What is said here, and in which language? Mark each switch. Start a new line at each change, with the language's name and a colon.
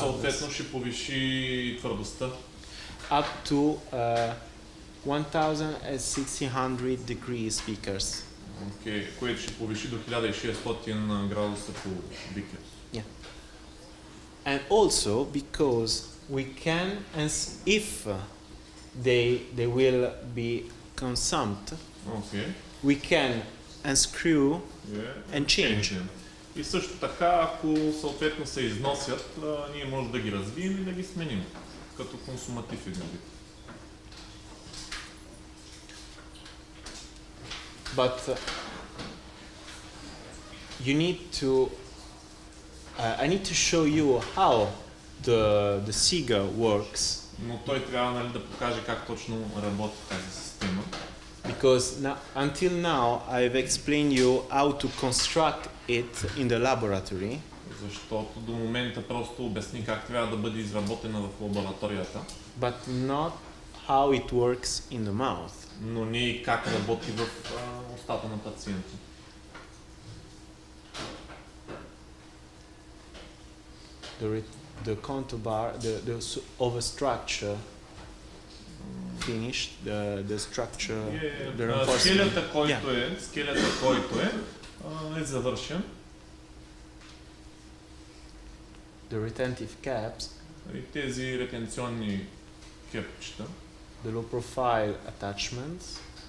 Bulgarian: съответно ще повиши твърдостта
English: up to 1600 degrees Vickers.
Bulgarian: което ще повиши до 1600 градуса по Викер.
English: And also because we can, if they will be consumed, we can unscrew and change.
Bulgarian: И също така, ако съответно се износят, ние можем да ги развием и да ги сменим, като консуматив един вид.
English: But you need to, I need to show you how the Sega works.
Bulgarian: Но той трябва да покаже как точно работи тази система.
English: Because until now I've explained you how to construct it in the laboratory.
Bulgarian: Защото до момента просто обясни как трябва да бъде изработена в лабораторията.
English: But not how it works in the mouth.
Bulgarian: Но не и как работи в устата на пациента.
English: The contour bar, the overstructure finished, the structure, the reinforcement.
Bulgarian: Скелета, който е завършен.
English: The retentive caps,
Bulgarian: И тези ретенционни кепчета,
English: the low profile attachments,